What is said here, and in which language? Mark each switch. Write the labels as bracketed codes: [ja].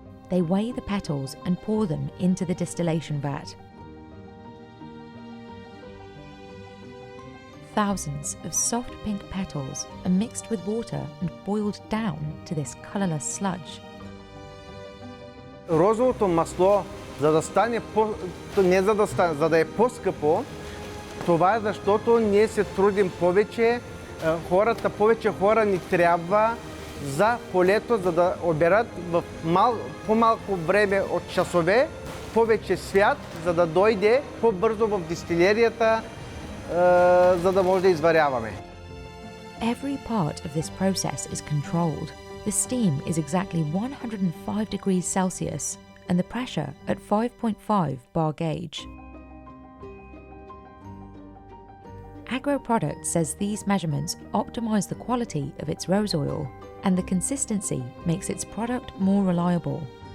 [en] They weigh the petals and pour them into the distillation vat. Thousands of soft pink petals are mixed with water and boiled down to this colourless sludge. [bg] Розовото масло, за да стане не за да стане, за да е по-скъпо, това е защото ние се трудим повече, повече хора ни трябва за полето, за да оберат в по-малко време от часове, повече свят, за да дойде по-бързо в дистилерията, за да може да изваряваме. [en] Every part of this process is controlled. The steam is exactly 105 degrees Celsius and the pressure at 5.5 bar gauge. AgroProduct says these measurements optimize the quality of its rose oil, and the consistency makes its product more reliable.